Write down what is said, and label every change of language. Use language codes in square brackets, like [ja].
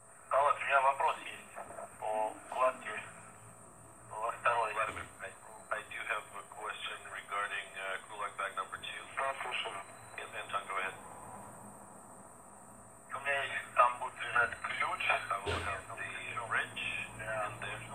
[ru] Алло, у меня вопрос есть по кладке во второй. [en] Vladimir, I do have a question regarding crew lock bag number 2. Yes, Anton, go ahead. [ru] У меня есть, там будет лежать ключ. [en] I will have the wrench in there,